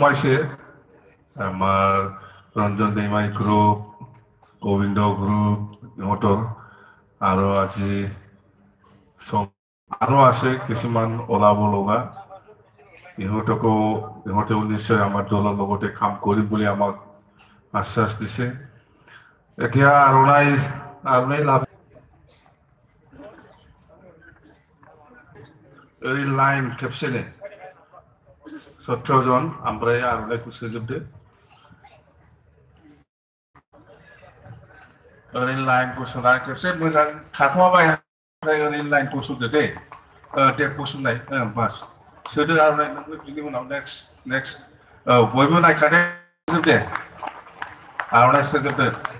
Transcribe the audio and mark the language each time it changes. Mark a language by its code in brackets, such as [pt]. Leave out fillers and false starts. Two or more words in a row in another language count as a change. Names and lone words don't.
[as] আমাৰ ৰঞ্জন দৈমাৰী গ্ৰুপ গোবিন্দ গ্ৰুপ ইহঁতৰ আৰু আজি আৰু আছে কিছুমান ওলাব লগা ইহঁতেও নিশ্চয় আমাৰ দলৰ লগতে কাম কৰিম বুলি আমাক আশ্বাস দিছে এতিয়া আৰণাই লাভ [brx] ओरै लाइन खेबसेनो 17 जन ओमफ्राय आर'नाइखौ सोजोबदो ओरै लाइनखौ सोना खेबसे मोजां खारखुमाबाय ओमफ्राय ओरै लाइनखौ सोदो दे दे गसंनाय बास सोदो आर'नाइ नोंबो बिनि उनाव नेक्स्ट औ बयबो नायखादो दे आर'नाइ सोजोबदो